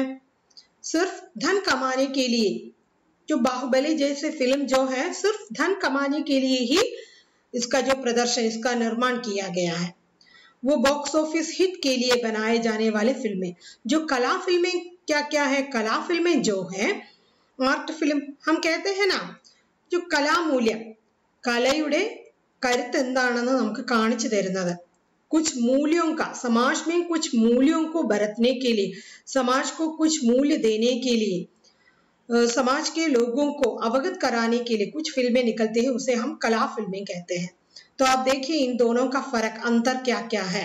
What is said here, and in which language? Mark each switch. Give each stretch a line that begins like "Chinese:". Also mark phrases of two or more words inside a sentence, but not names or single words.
Hindi: सिर्फ धन कमाने के लिए, जो बाहुबली जैसे फिल्म जो है सिर्फ धन कमाने के लिए ही इसका जो प्रदर्शन, इसका निर्माण किया गया है। वो
English: box office hit
Hindi: के लिए बनाए जाने वाले फिल्में। जो कला फिल्में क्या क्या है? कला फिल्में जो है
English: art film
Hindi: हम कहते हैं ना, जो कलामूल्य,
Malayalam: കലയുടെ കരുത്ത് എന്താണെന്ന് നമുക്ക് കാണിച്ചു തരുന്നത്,
Hindi: कुछ मूल्यों का, समाज में कुछ मूल्यों को बरतने के लिए, समाज को कुछ मूल्य देने के लिए, समाज के लोगों को अवगत कराने के लिए कुछ फिल्में निकलती है, उसे हम कला फिल्में कहते हैं। तो आप देखिए इन दोनों का फर्क, अंतर क्या क्या है।